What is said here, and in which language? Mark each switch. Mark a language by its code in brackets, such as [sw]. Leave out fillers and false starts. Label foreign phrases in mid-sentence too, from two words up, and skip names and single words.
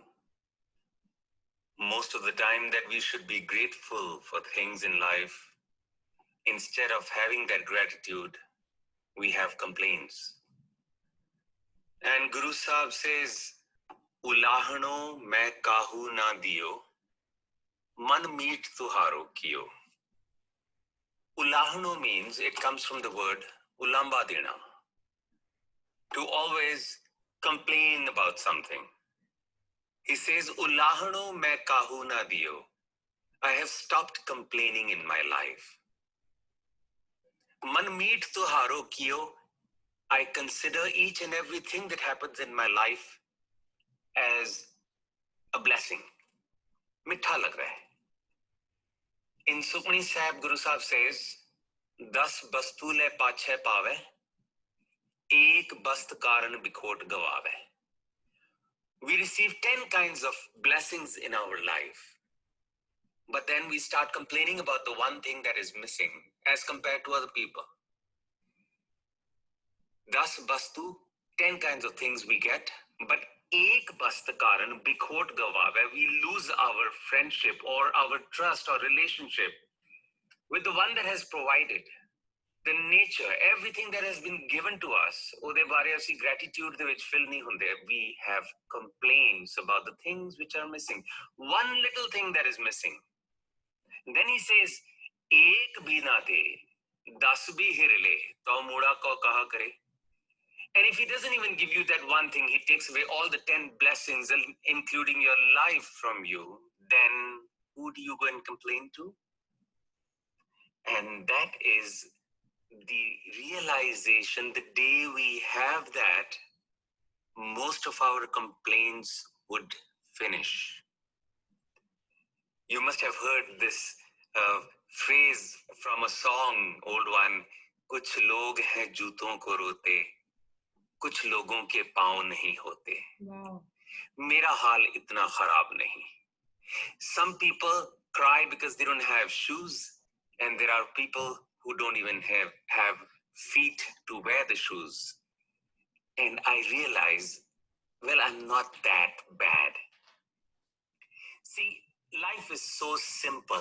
[en] Most of the time that we should be grateful for things in life, instead of having that gratitude, we have complaints. And Guru Sahib says, [pa] "ਉਲਾਹਨੋ ਮੈ ਕਾਹੂ ਨ ਦੀਓ ਮਨ ਮੀਠ ਤੁਹਾਰੋ ਕੀਓ." [en] Ulahano means, it comes from the word [pa] ਉਲਾਂਭਾ ਦੇਣਾ, [en] to always complain about something. He says, [pa] "ਉਲਾਹਨੋ ਮੈ ਕਾਹੂ ਨ ਦੀਓ." [en] I have stopped complaining in my life. [pa] ਮਨ ਮੀਠ ਤੁਹਾਰੋ ਕੀਓ. [en] I consider each and everything that happens in my life as a blessing. [hi] मीठा लग रहा है. [en] In Sukhmani Sahib, Guru Sahib says, [pa] "ਦਸ ਬਸਤੂ ਲੇ ਪਾਛੈ ਪਾਵੈ ਏਕ ਬਸਤੁ ਕਾਰਨਿ ਬਿਖੋਟਿ ਗਵਾਵੈ." [en] We receive 10 kinds of blessings in our life, but then we start complaining about the one thing that is missing as compared to other people. 10 bastu, 10 kinds of things we get, but [pa] ਏਕ ਬਸਤੁ ਕਾਰਨਿ ਬਿਖੋਟਿ ਗਵਾਵੈ, [en] we lose our friendship or our trust or relationship with the one that has provided. The nature, everything that has been given to us, [pa] ਉਹਦੇ ਬਾਰੇ ਅਸੀਂ gratitude ਦੇ ਵਿੱਚ fill ਨਹੀਂ ਹੁੰਦੇ. [en] We have complaints about the things which are missing. One little thing that is missing. Then he says, [pa] "ਏਕ ਭੀ ਨ ਦੇ 10 ਭੀ ਹਿਰਿ ਲੇ ਤਉ ਮੂੜਾ ਕਉ ਕਹਾ ਕਰੇ." [en] And if he doesn't even give you that one thing, he takes away all the 10 blessings, including your life from you, then who do you go and complain to? And that is the realization, the day we have that, most of our complaints would finish. You must have heard this phrase from a song, old one, [hi] "कुछ लोग हैं जूतों को रोते कुछ लोगों के पाँव नहीं होते." [en] Wow. [hi] मेरा हाल इतना ख़राब नहीं. [en] Some people cry because they don't have shoes, and there are people who don't even have feet to wear the shoes. And I realize, well, I'm not that bad. See, life is so simple.